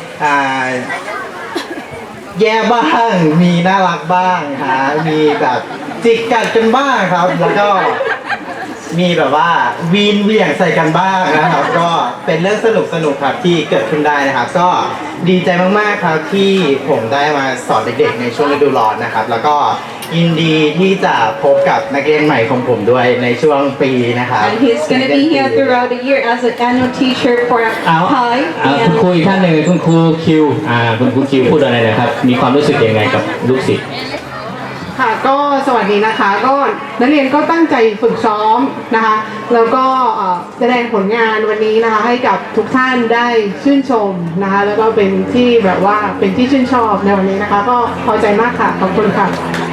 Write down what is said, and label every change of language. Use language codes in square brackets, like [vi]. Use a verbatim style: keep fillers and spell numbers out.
[th] Uh, แย่บ้างมีน่ารักบ้างฮะมีแบบจิกกัดกันบ้างครับแล้วก็มีแบบว่าวีนเหวี่ยงใส่กันบ้างนะครับก็เป็นเรื่องสนุกสนุกๆครับที่เกิดขึ้นได้นะครับก็ดีใจมากๆครับที่ผมได้มาสอนเด็กๆในช่วงฤดูร้อนนะครับ แล้วก็ยินดีที่จะพบกับนักเรียนใหม่ของผมด้วยในช่วงปีนะครับ [en] and he's gonna be here throughout the year as an annual teacher for [th] เอา [en] Thai [th] อ่าคุณ [en] and [th] ครูอีกท่านหนึ่งคุณครูคิวอ่าคุณครูคิวพูดอะไรหนะครับมีความรู้สึกยังไงกับลูกศิษย์ ค่ะก็สวัสดีนะคะก็นักเรียนก็ตั้งใจฝึกซ้อมนะคะแล้วก็เอ่อแสดงผลงานวันนี้นะคะให้กับทุกท่านได้ชื่นชมนะคะแล้วก็เป็นที่แบบว่าเป็นที่ชื่นชอบในวันนี้นะคะก็พอใจมากค่ะขอบคุณค่ะ